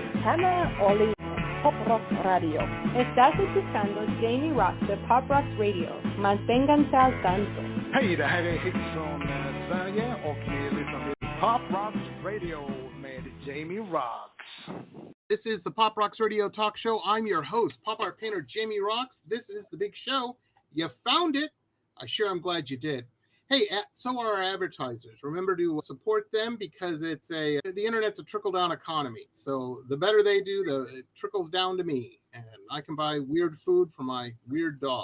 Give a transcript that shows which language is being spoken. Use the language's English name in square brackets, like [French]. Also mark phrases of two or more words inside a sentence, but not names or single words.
[Spanish] IAMA Oli Pop Rock Radio. Estás escuchando Jamie Roxx de Pop Rock Radio. Manténganse al tanto. [Swedish] Hej, det här är Hits från Sverige och ni lyssnar till Pop Roxx Radio med Jamie Roxx. [English] This is the Pop Roxx Radio Talk Show. I'm your host, pop art painter Jamie Roxx. This is the big show. You found it. I'm glad you did. Hey, so are our advertisers. Remember to support them because the internet's a trickle-down economy. So the better they do, it trickles down to me, and I can buy weird food for my weird dog.